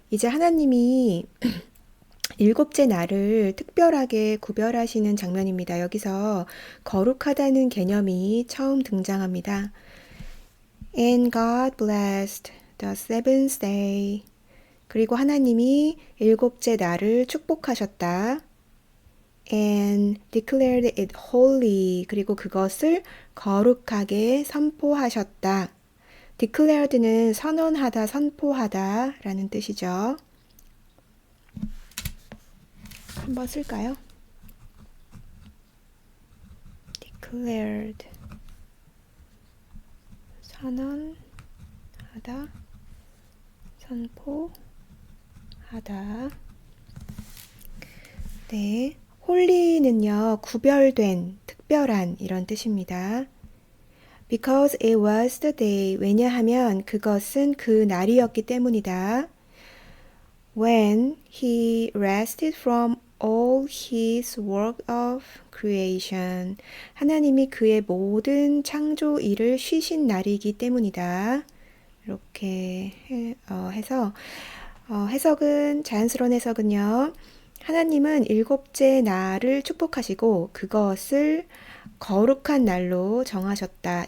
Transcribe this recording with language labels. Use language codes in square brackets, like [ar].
[ko] 이제 하나님이 일곱째 날을 특별하게 구별하시는 장면입니다. 여기서 거룩하다는 개념이 처음 등장합니다. [en] And God blessed the seventh day. [ko] 그리고 하나님이 일곱째 날을 축복하셨다. [en] And declared it holy. [ko] 그리고 그것을 거룩하게 선포하셨다. declared는 선언하다, 선포하다 라는 뜻이죠. 한번 쓸까요? declared 선언하다, 선포하다. 네, 홀리는요, 구별된, 특별한 이런 뜻입니다. [en] Because it was the day. [ko] 왜냐하면 그것은 그 날이었기 때문이다. [en] When he rested from all his work of creation. [ko] 하나님이 그의 모든 창조 일을 쉬신 날이기 때문이다. 이렇게 해서 해석은, 자연스러운 해석은요. 하나님은 일곱째 날을 축복하시고 그것을 거룩한 날로 정하셨다.